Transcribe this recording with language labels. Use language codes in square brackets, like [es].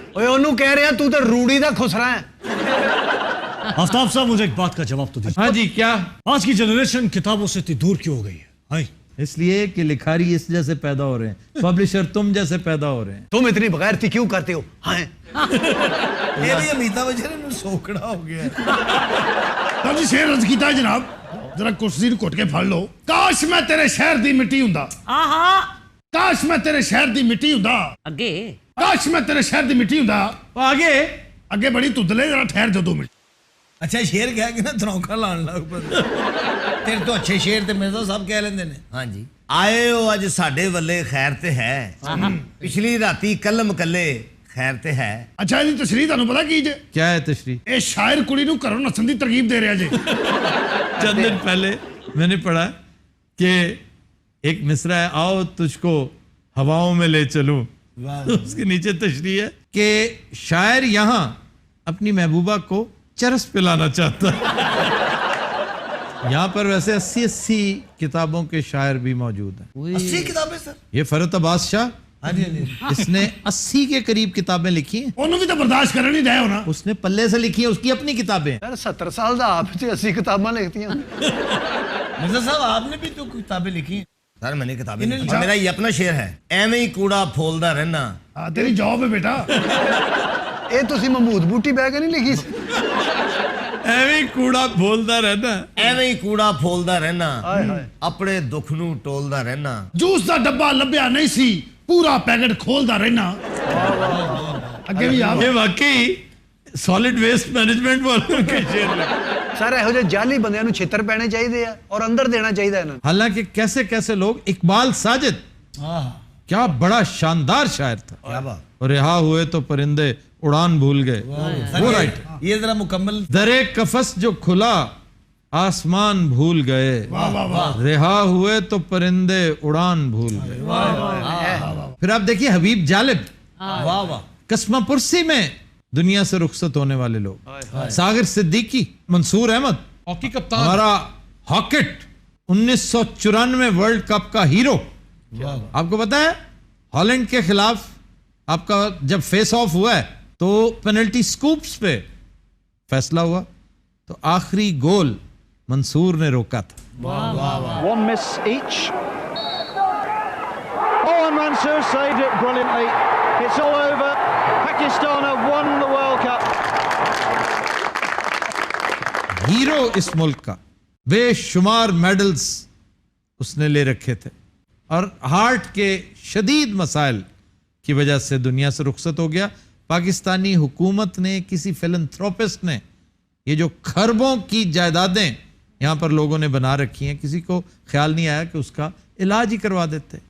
[pa] ਓਏ ਉਹਨੂੰ ਕਹਿ ਰਿਹਾ ਤੂੰ ਤਾਂ ਰੂੜੀ ਦਾ ਖੁਸਰਾ ਹੈ। [hi] आफ्ताब साहब, मुझे एक बात का जवाब तो दीजिए। हाँ जी, क्या? आज की जनरेशन किताबों से इतनी दूर क्यों हो गई है? हाय, इसलिए कि लिखारी इस जैसे पैदा हो रहे हैं, पब्लिशर तुम जैसे पैदा हो रहे हैं। तुम इतनी बगैरती क्यों करते हो? हाँ, [pa] ਇਹ ਵੀ ਅਮੀਤਾ ਬਚਨ ਨੂੰ ਸੋਕੜਾ ਹੋ ਗਿਆ। ਤਾਂ ਜੀ ਸ਼ੇਰ ਰਜ ਕੀਤਾ ਜਨਾਬ, ਜਰਾ ਕੁਰਸੀ ਨੂੰ ਘੁੱਟ ਕੇ ਫੜ ਲਓ। ਕਾਸ਼ ਮੈਂ ਤੇਰੇ ਸ਼ਹਿਰ ਦੀ ਮਿੱਟੀ ਹੁੰਦਾ। ਆਹਾ, ਕਾਸ਼ ਮੈਂ ਤੇਰੇ ਸ਼ਹਿਰ ਦੀ ਮਿੱਟੀ ਹੁੰਦਾ। ਅੱਗੇ ਕਾਸ਼ ਮੈਂ ਤੇਰੇ ਸ਼ਹਿਰ ਦੀ ਮਿੱਟੀ ਹੁੰਦਾ। [hi] तो आगे [pa] ਅੱਗੇ ਬੜੀ ਧੁੱਦਲੇ, ਜਰਾ ਠਹਿਰ ਜਾ 2 ਮਿੰਟ। ਅੱਛਾ ਸ਼ੇਰ ਕਹਿ ਕੇ ਨਾ ਧਰੌਂਕਾ ਲਾਣ ਲੱਗ ਪੈਂਦਾ। ਤੇਰੇ ਤੋਂ ਅੱਛੇ ਸ਼ੇਰ ਤੇ ਮਿਰਜ਼ਾ ਸਾਹਿਬ ਕਹਿ ਲੈਂਦੇ ਨੇ। ਹਾਂਜੀ, ਆਏ ਹੋ ਅੱਜ ਸਾਡੇ ਵੱਲੇ, ਖੈਰ ਤੇ ਹੈ। ਪਿਛਲੀ ਰਾਤੀ ਕਲਮ ਕੱਲੇ, ਖੈਰ ਤੇ ਹੈ। ਅੱਛਾ ਇਹਦੀ ਤਸ਼ਰੀਹ ਤੁਹਾਨੂੰ ਪਤਾ ਕੀ ਜੇ? [hi] क्या है तशरीह? [pa] ਇਹ ਸ਼ਾਇਰ ਕੁੜੀ ਨੂੰ ਘਰੋਂ ਨੱਸਣ ਦੀ ਤਰਗੀਬ ਦੇ ਰਿਹਾ ਜੇ। [hi] चंद दिन पहले मैंने पढ़ा कि एक मिसरा है, आओ तुझको हवाओं में ले चलूं। उसके नीचे तशरीह है कि शायर यहां अपनी महबूबा को चरस पिलाना चाहता है। यहां पर वैसे 80 किताबों के शायर भी मौजूद हैं। 80 किताबें सर? ये फरत अब्बास शाह, हाँ जी, हाँ जी। इसने 80 के करीब किताबें लिखी हैं। [pa] ਉਹਨੂੰ ਵੀ ਤਾਂ ਬਰਦਾਸ਼ਤ ਕਰਨ ਨਹੀਂ ਰਹੇ ਹੋ ਨਾ। [hi] उसने पल्ले से लिखी है, उसकी अपनी किताबें हैं। [pa] यार 70 साल ਦਾ ਆਪ ਤੇ 80 ਕਿਤਾਬਾਂ ਲਿਖਤੀਆਂ। [hi] मिर्जा साहब आपने भी तो किताबें लिखी। सर मैंने किताबें लिखी। मेरा ये अपना शेर है, [pa] एवें ही कूड़ा फोलदा रहना। [hi] हाँ तेरी जॉब है बेटा। [pa] ਇਹ ਤੁਸੀਂ ਮਹਿਮੂਦ ਬੂਟੀ ਬਹਿ ਕੇ ਨਹੀਂ ਲਿਖੀ ਸੀ? ਐਵੇਂ ਹੀ ਕੂੜਾ ਬੋਲਦਾ ਰਹਿਣਾ। ਐਵੇਂ ਹੀ ਕੂੜਾ ਫੋਲਦਾ ਰਹਿਣਾ, ਹਾਏ ਹਾਏ। ਆਪਣੇ ਦੁੱਖ ਨੂੰ ਟੋਲਦਾ ਰਹਿਣਾ। ਜੂਸ ਦਾ ਡੱਬਾ ਲੱਭਿਆ ਨਹੀਂ ਸੀ, ਪੂਰਾ ਪੈਕਟ ਖੋਲਦਾ ਰਹਿਣਾ। ਅੱਗੇ ਵੀ ਆ। [hi] ये वाकई सॉलिड वेस्ट मैनेजमेंट वालों के शेर लगे। [pa] ਸਰ ਇਹੋ ਜਿਹੇ ਜਾਲੀ ਬੰਦਿਆਂ ਨੂੰ ਛਿੱਤਰ ਪੈਣੇ ਚਾਹੀਦੇ ਆ ਔਰ ਅੰਦਰ ਦੇਣਾ ਚਾਹੀਦਾ ਇਹਨਾਂ ਨੂੰ। [hi] हालांकि कैसे कैसे लोग, इकबाल साजिद क्या बड़ा शानदार शायर था। क्या बात। और रिहा हुए तो परिंदे उड़ान भूल गए, वो राइट। ये जरा मुकम्मल। दरे कफस जो खुला आसमान भूल गए, रिहा हुए तो परिंदे उड़ान भूल गए। फिर आप देखिए हबीब जालिब, वाह वाह। कस्मा पुरसी में दुनिया से रुखसत होने वाले लोग, सागर सिद्दीकी, मंसूर अहमद, हॉकी कप्तान, हमारा हॉकेट, 1994 वर्ल्ड कप का हीरो। आपको पता है हॉलैंड के खिलाफ आपका जब फेस ऑफ हुआ है तो पेनल्टी स्कूप्स पे फैसला हुआ, तो आखिरी गोल मंसूर ने रोका था। [en] One miss each. Oh, and Mansoor saved it brilliantly. It's all over. Pakistan have won the World Cup. [hi] Hero इस मुल्क का, बेशुमार मेडल्स उसने ले रखे थे और हार्ट के शदीद मसाइल की वजह से दुनिया से रुखसत हो गया। पाकिस्तानी हुकूमत ने, किसी फिलंथ्रोपिस्ट ने, ये जो खरबों की जायदादें यहाँ पर लोगों ने बना रखी हैं, किसी को ख्याल नहीं आया कि उसका इलाज ही करवा देते।